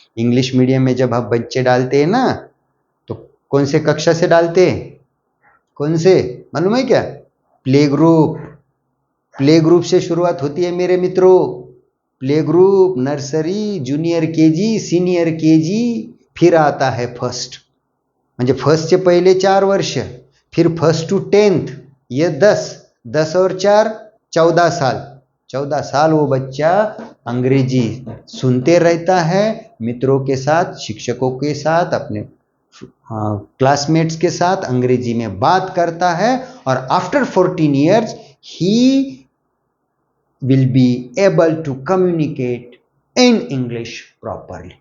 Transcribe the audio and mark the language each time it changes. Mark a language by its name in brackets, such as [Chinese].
[Hindi] English medium में जब आप बच्चे डालते हैं ना, तो कौन से कक्षा से डालते हैं? कौन से मालूम है क्या? Play group. प्ले ग्रुप से शुरुआत होती है मेरे मित्रों. Play group, nursery, junior KG, senior KG, फिर आता है फर्स्ट. [Marathi] म्हणजे फर्स्टचे पहिले 4 वर्ष, [Hindi] फिर फर्स्ट टू 10th ये 10 और 4 14 साल. 14 साल वो बच्चा अंग्रेजी सुनते रहता है, मित्रों के साथ, शिक्षकों के साथ, अपने क्लासमेट्स के साथ अंग्रेजी में बात करता है, और [English] After 14 years ही will be able to communicate in English properly.